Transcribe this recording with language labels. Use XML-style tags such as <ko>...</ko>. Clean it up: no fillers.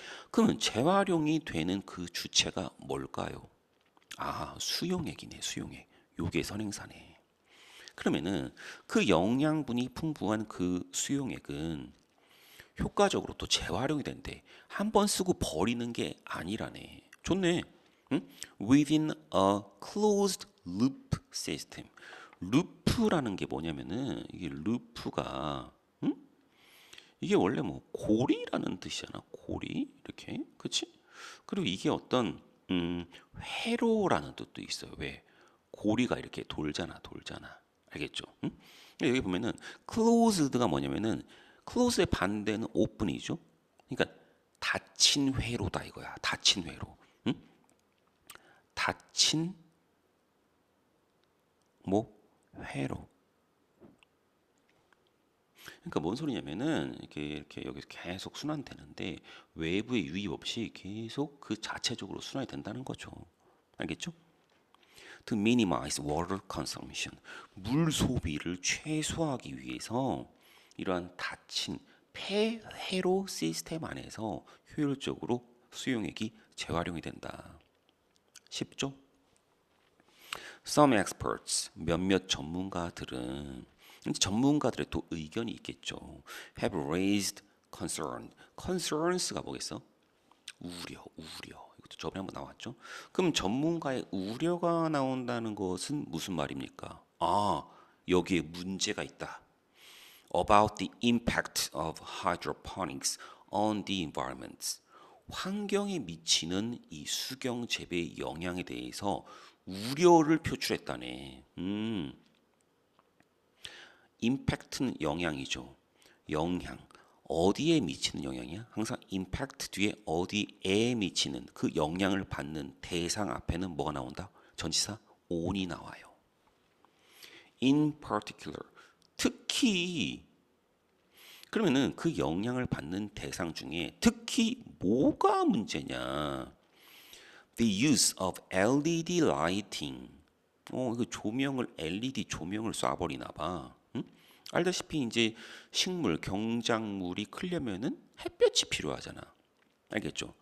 <ko>그러면 재활용이 되는 그 주체가 뭘까요? 아, 수용액이네, 수용액. 요게 선행사네. 그러면은 그 영양분이 풍부한 그 수용액은 효과적으로 또 재활용이 된대. 한 번 쓰고 버리는 게 아니라네. 좋네. 응?</ko> <en>Within a closed loop system.</en> <ko>루프라는 게 뭐냐면은 이게 루프가 이게 원래 뭐 고리라는 뜻이잖아. 고리 이렇게, 그렇지? 그리고 이게 어떤 회로라는 뜻도 있어요. 왜? 고리가 이렇게 돌잖아, 돌잖아. 알겠죠? 응? 여기 보면은 closed가 뭐냐면은 close의 반대는 open이죠. 그러니까 닫힌 회로다 이거야. 닫힌 회로. 응? 닫힌 뭐 회로. 그러니까 뭔 소리냐면은 이렇게 여기서 계속 순환되는데 외부의 유입 없이 계속 그 자체적으로 순환이 된다는 거죠. 알겠죠?</ko> <en>To minimize water consumption.</en> <ko>물 소비를 최소화하기 위해서 이러한 닫힌 폐회로 시스템 안에서 효율적으로 수용액이 재활용이 된다. 쉽죠?</ko> <en>Some experts,</en> <ko>몇몇 전문가들은 전문가들의 또 의견이 있겠죠.</ko> <en>Have raised concerns가 뭐겠어?</en> <ko>우려. 이것도 저번에 한번 나왔죠. 그럼 전문가의 우려가 나온다는 것은 무슨 말입니까? 아, 여기에 문제가 있다.</ko> <en>About the impact of hydroponics on the environment.</en> <ko>환경에 미치는 이 수경 재배의 영향에 대해서 우려를 표출했다네. 임팩트는 영향이죠. 영향. 어디에 미치는 영향이야? 항상 임팩트 뒤에 어디에 미치는 그 영향을 받는 대상 앞에는 뭐가 나온다? 전치사 on이 나와요.</ko> <en>In particular. 특히</en> <ko>그러면은 그 영향을 받는 대상 중에 특히 뭐가 문제냐?</ko> <en>The use of LED lighting.</en> <ko>그 조명을 LED 조명을 쏴버리나 봐. 응? 알다시피 이제 식물, 경작물이 크려면은 햇볕이 필요하잖아. 알겠죠?</ko>